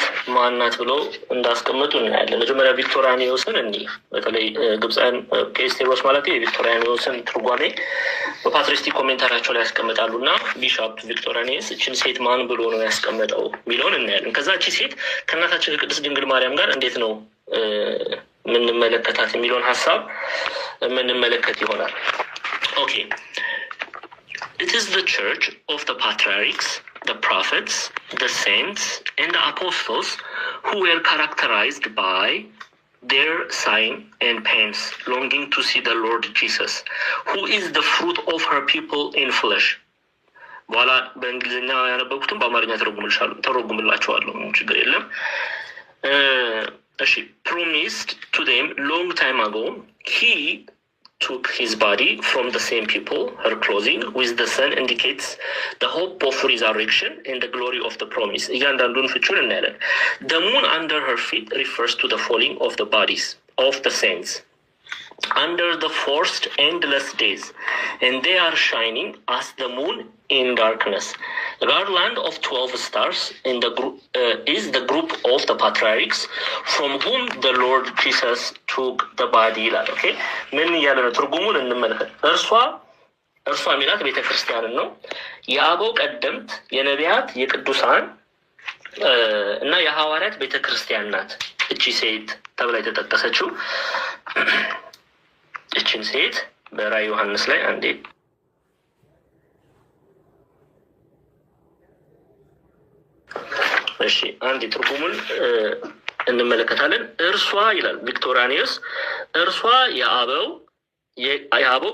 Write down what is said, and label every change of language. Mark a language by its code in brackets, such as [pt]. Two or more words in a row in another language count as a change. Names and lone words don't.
[am] ማናት ብለው እንዳስቀምጡ እናያለን። መጀመሪያ ቪክቶሪያኒዎስን እንዲህ በተለይ ግብፃውያን ከኤስቴሮስ ማለት የቪክቶሪያኒዎስን ትርጓሜ በፓትሪስቲክ ኮሜንታሪያቸው ላይ ያስቀምጣሉ እና ቢሾፕ ቪክቶሪያኒስ እችን ሴት ማን ብሎ ነው ያስቀመጠው የሚለውን እናያለን። ከዛ እቺ ሴት ከእናታችን ከቅድስት ድንግል ማርያም ጋር እንዴት ነው የምንመለከታት የሚለውን ሀሳብ የምንመለከት ይሆናል። ኦኬ [en] it is the church of the patriarchs, the prophets, the saints, and the apostles who were characterized by their sign and pains, longing to see the Lord Jesus, who is the fruit of her people in flesh. [am] በኋላ በእንግሊዝኛ ያነበብኩትም በአማርኛ ተረጉምላቸዋለሁ፣ ችግር የለም። [en] She promised to them long time ago. He took his body from the same people. Her clothing with the sun indicates the hope of resurrection and the glory of the promise. [am] እያንዳንዱን ፍቹን እናያለን። [en] The moon under her feet refers to the falling of the bodies of the saints. under the forced endless days, and they are shining as the moon in darkness. The garland of 12 stars in the group is the group of the patriarchs from whom the Lord Jesus took the body. [am] Okay? ምን እያለ ነው? ትርጉሙን እንመልከት። እርሷ ሚላት ቤተ ክርስቲያንን ነው። የአበው ቀደምት የነቢያት የቅዱሳን እና የሐዋርያት ቤተ ክርስቲያን ናት እቺ ሴት ተብላ የተጠቀሰችው። እቺን ሴት በራዕየ ዮሐንስ ላይ አንዴ አንድ ትርጉሙን እንመለከታለን። እርሷ ይላል ቪክቶሪያኒስ፣ እርሷ የአበው